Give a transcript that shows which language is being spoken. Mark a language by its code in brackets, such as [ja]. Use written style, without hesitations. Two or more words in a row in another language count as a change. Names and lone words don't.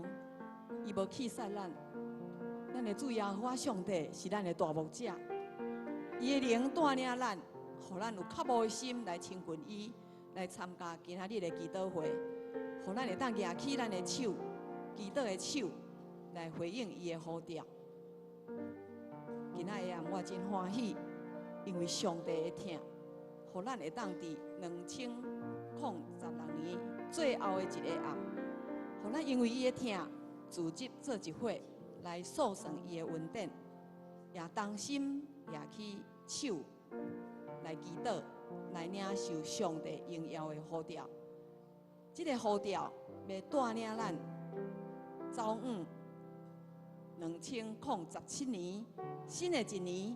[nan] 伊无弃杀咱，咱的主耶和华上帝是咱的大牧者，伊的灵带领咱，互咱有较无的心来亲近伊，来参加今仔日的祈祷会，互咱会当举起咱的手，祈祷的手来回应伊的呼召。今仔日我真欢喜。因为上帝的疼，互咱会当伫2016年最后的一个暗，互咱因为伊的疼，组织做一会来诉说伊的恩典，也同心举起手来祈祷，来领受上帝荣耀的呼召。这个呼召要带领咱走往2017年新的一年。